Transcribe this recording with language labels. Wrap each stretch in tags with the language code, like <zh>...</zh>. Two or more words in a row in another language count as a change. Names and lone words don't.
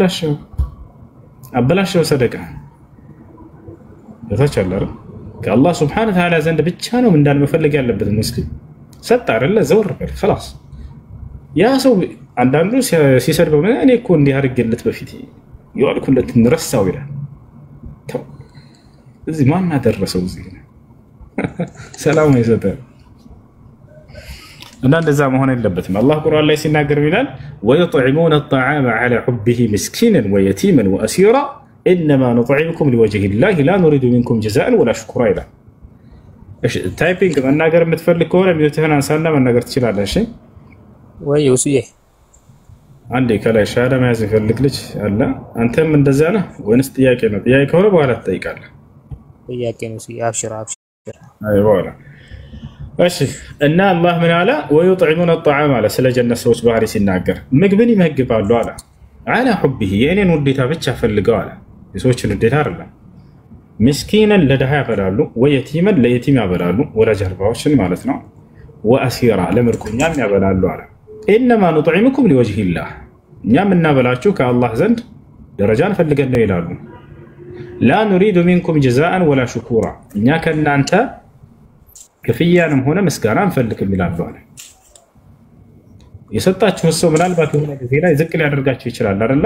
<am>አበላሽው ሰደቃ ተቻላረ ከአላህ</am> <ar>سبحانه وتعالى</ar> <am>ዘንድ ብቻ ነው እንዳልመፈልግ ያለበት ሙስሊም ሰጣ አይደለ ዘወር በል خلاص። ያ ሰው አንዳንዱ ሲሰድበው እኔ እኮ እንዲህ አድርጌለት በፊት ይዋልኩለት እንረሳው ይላል። እዚህ ማን አደረሰው እዚህ ሰላም ይሰጣል። እና እንደዛ መሆን የለበትም። አላህ ቁርአን ላይ ሲናገር ይላል</am> <ar>ወይطعمون الطعام على حبه مسكينا ويتيما واسيرا انما نطعمكم لوجه الله لا نريد منكم جزاء ولا شكورا</ar> <am>ይላል። እሺ ታይፒንግ መናገር የምትፈልግ ከሆነ ሚውትህን አንሳና መናገር ትችላለህ። እሺ ወይ ወስዬ አንዴ ከላይ ሻዳ መያዝ ይፈልግ ልጅ አለ። አንተም እንደዛ ነህ ወይስ ጥያቄ ነው? ጥያቄ ከሆነ በኋላ ትጠይቃለህ። ጥያቄ ነው። አብሽር አይዋ እሺ እና አላህ ምን አለ?</am> <ar>ወይطعمون الطعام</ar> <am>አለ። ስለ ጀነት ሰዎች ባህሪ ሲናገር ምግብን ይመግባሉ አለ።</am> <ar>على حبه</ar> <am>የኔን ውዴታ ብቻ ፈልገው አለ። የሰዎችን ውዴታ አይደለም። ምስኪንን ለድሃ ያበላሉ፣ ወየቲመን ለየቲም ያበላሉ፣ ወላጅ አልባዎችን ማለት ነው። ወአሲራ ለምርኮኛም ያበላሉ አለ።</am> <ar>إنما نطعمكم لوجه الله</ar> <am>እኛም እናበላችሁ ከአላህ ዘንድ ደረጃን ፈልገን ነው ይላሉ።</am> <ar>لا نريد منكم جزاء ولا شكورا</ar> <am>እኛ ከእናንተ ክፍያንም ሆነ ምስጋና እንፈልግም ይላሉ አለ። የሰጣችሁ ሰው ምናልባት የሆነ ጊዜ ላይ ዝቅ ሊያደርጋችሁ ይችላል አይደለ?</am>